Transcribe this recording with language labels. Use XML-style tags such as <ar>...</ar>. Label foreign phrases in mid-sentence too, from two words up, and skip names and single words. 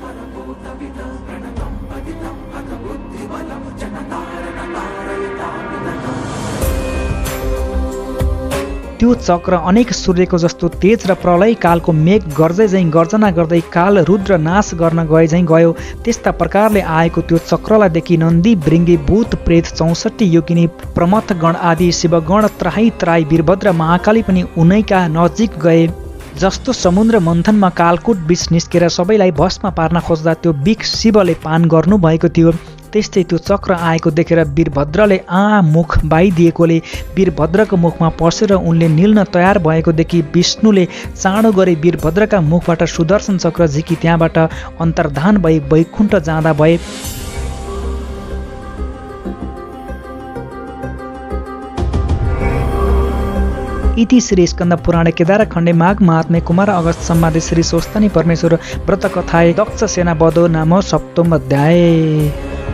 <ne>त्यो चक्र अनेक सूर्यको जस्तो तेज र प्रलय कालको मेघ गर्जै झैँ गर्जना गर्दै काल रुद्र नाश गर्न गए झैँ गयो। त्यस्ता प्रकारले आएको त्यो चक्रलाई देखि नन्दी भृङ्गी भूत प्रेत 64 योगिनी प्रमथ गण आदि शिवगण त्राही त्राही वीरभद्र महाकाली पनि उनैका नजिक गए। जस्तो समुद्र मन्थनमा कालकुट विष निस्केर सबैलाई भस्म पार्न खोज्दा त्यो विष शिवले पान गर्नु भएको थियो, त्यस्तै त्यो चक्र आएको देखेर वीरभद्रले मुख बाइदिएकोले वीरभद्रको मुखमा पसेर उनले निल्न तयार भएको देखि विष्णुले चाँडो गरी वीरभद्रका मुखबाट सुदर्शन चक्र झिकी त्यहाँबाट अन्तर्धान भई वैकुण्ठ जाँदा भए।</ne> <sa>इति श्री स्कन्द पुराणे केदार खण्डे माघ महात्म्ये कुमार अगस्त सम्वादे श्री स्वस्तानी परमेश्वर व्रत कथाए दक्ष सेना वधो नाम सप्तम अध्याय।</sa>